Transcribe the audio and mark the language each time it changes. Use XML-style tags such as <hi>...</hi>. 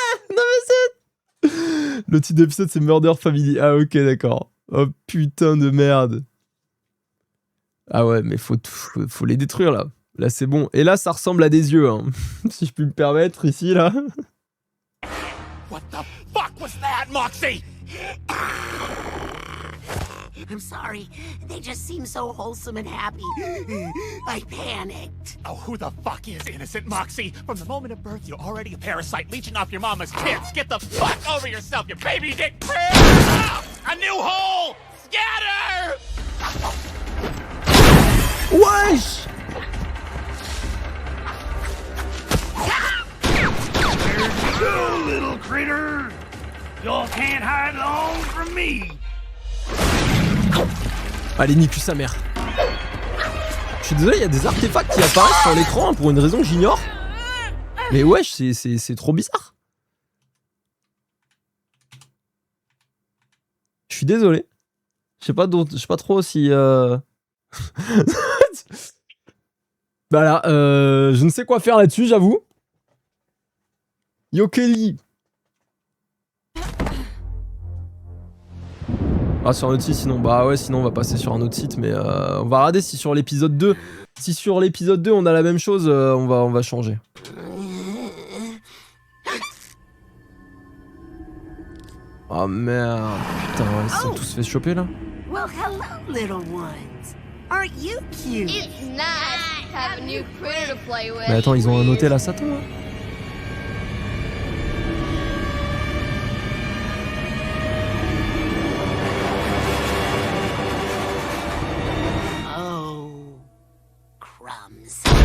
<fr>non mais c'est... Le titre de l'épisode, c'est Murder Family. Ah ok, d'accord. Oh putain de merde. Ah ouais, mais faut les détruire là. Là, c'est bon. Et là, ça ressemble à des yeux, hein. Si je puis me permettre, ici, là.</fr> <en>What the fuck was that, Moxie? I'm sorry. They just seem so wholesome and happy. I panicked. Oh, who the fuck is innocent, Moxie? From the moment of birth, you're already a parasite leeching off your mama's kids. Get the fuck over yourself, your baby dick. A new hole! Scatter!</en> <fr>Wesh!</fr> <en>There you go, little critter. Y'all can't hide long from me.</en> <fr>Allez, nique sa mère. Je suis désolé, il y a des artefacts qui apparaissent sur l'écran, hein, pour une raison que j'ignore. Mais wesh, c'est trop bizarre. Je suis désolé. Je sais pas trop si... Voilà, je ne sais quoi faire là-dessus, j'avoue. Yo Kelly. Ah, sur un autre site sinon, bah ouais, sinon on va passer sur un autre site, mais on va regarder si sur l'épisode 2, on a la même chose, on va changer. Oh merde, putain, ils se sont tous fait choper là.</fr> <en>Well, hello, little ones. Aren't you cute? It's nice to have a new critter to play with.</en> <fr>Mais attends, ils ont un hôtel à Satan hein.</fr> <en>Oh, crumbs.</en>